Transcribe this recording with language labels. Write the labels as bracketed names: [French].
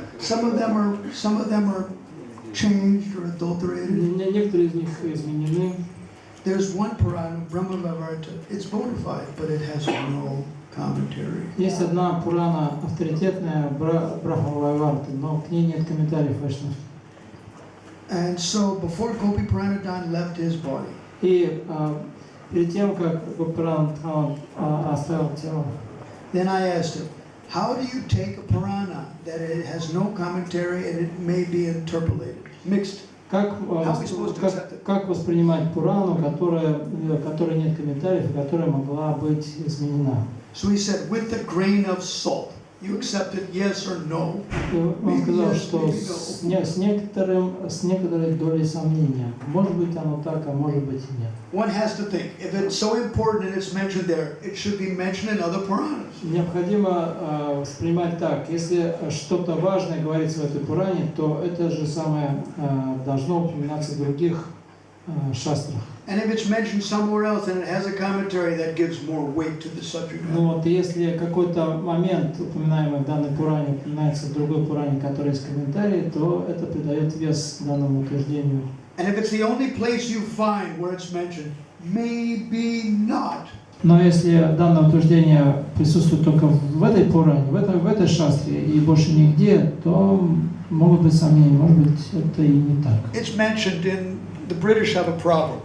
[English] Some of them are changed or adulterated. [Russian] Некоторые из них изменены. [English] There's one Purana, Brahma Vaivarta. It's bona fide, but it has no commentary. [Russian] Есть одна Пурана авторитетная, Брахма Вайварта, но к ней нет комментариев вайшнавских. [English] And so before Gopi Pranadhan left his body, [Russian] И перед тем, как Гопиранадхан оставил тело, [English] then I asked him, how do you take a Purana that it has no commentary and it may be interpolated, mixed? [Russian] как воспринимать Пурану, которой нет комментариев, и которая могла быть изменена? [English] So he said, with a grain of salt. You accept it, yes or no? [Russian] Он сказал, что с некоторой долей сомнения. Может быть оно так, а может быть и нет. [English] One has to think, if it's so important and it's mentioned there, it should be mentioned in other Puranas. [Russian] Необходимо воспринимать так. Если что-то важное говорится в этой Пуране, то это же самое должно упоминаться в других шастрах. [English] And if it's mentioned somewhere else and it has a commentary, that gives more weight to the subject matter. [Russian] Ну вот, если какой-то момент, упоминаемый в данной Пуране, упоминается в другой Пуране, который есть комментарий, то это придает вес данному утверждению. [English] And if it's the only place you find where it's mentioned, maybe not. [Russian] Но если данное утверждение присутствует только в этой Пуране, в этой шастре и больше нигде, то могут быть сомнения, может быть, это и не так. [English] It's mentioned in the British have a proverb.